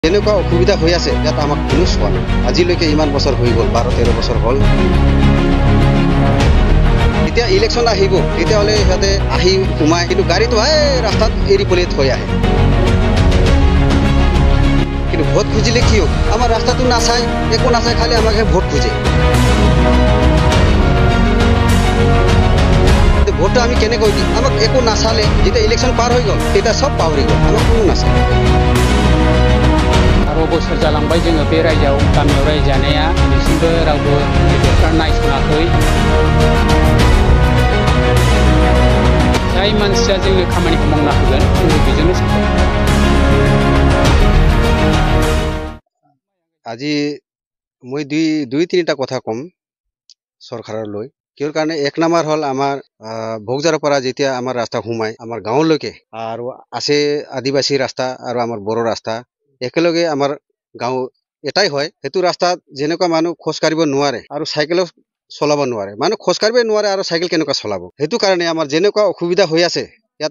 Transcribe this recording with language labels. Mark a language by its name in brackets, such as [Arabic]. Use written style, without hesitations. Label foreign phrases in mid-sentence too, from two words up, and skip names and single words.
[Assamese] যেনেকুৱা অসুবিধা হৈ আছে ইয়াত আমাক কোনো চোৱা নাই আজিলৈকে ইমান বছৰ হৈ গ'ল 12-13 বছৰ হ'ল এতিয়া ইলেকশ্যন আহিব তেতিয়াহ'লে সিহঁতে আহি সোমাই কিন্তু গাড়ীটো ৰাস্তাত এৰি পলি থৈ আহে কিন্তু ভোট খুজিলে কি হ'ব আমাৰ ৰাস্তাটো নাচাই একো নাচাই খালি আমাকে ভোট খুজে ভোটটো আমি কেনেকৈ দিম আমাক একো নাচালে যেতিয়া ইলেকশ্যন পাৰ হৈ গ'ল তেতিয়া সব পাহৰি গ'ল আমাক কোনো নাচায় [Bodo] आरो बोसोर जालांबाय जोङो बे रायजोआव गामियाव रायजो जानाया दिनैसिमबो रावबो गिदिरफ्रा नायसनाखै जाय मानसिया जोंनो खामानिखौ मावना होगोन जोङो बेजोंनो [Assamese] আজি মই দুই তিনিটা কথা কম চৰকাৰলৈ কিয়ৰ কাৰণে এক নম্বৰ হ'ল আমাৰ ভোগজাৰৰ পৰা যেতিয়া আমাৰ ৰাস্তা সোমাই আমাৰ গাঁৱলৈকে আৰু আছে আদিবাসী ৰাস্তা আৰু আমাৰ বড়ো ৰাস্তা একেলগে আমাৰ গাঁও এটাই হয় হেতু ৰাস্তাত যেনেকুৱা মানুহ খোজ কাঢ়িব নোৱাৰে আৰু চাইকেলও চলাব নোৱাৰে মানুহ খোজ কাঢ়িব নোৱাৰে আৰু চাইকেল কেনেকুৱা চলাব হেতু কাৰণে আমাৰ যেনেকুৱা অসুবিধা হৈ আছে ইয়াত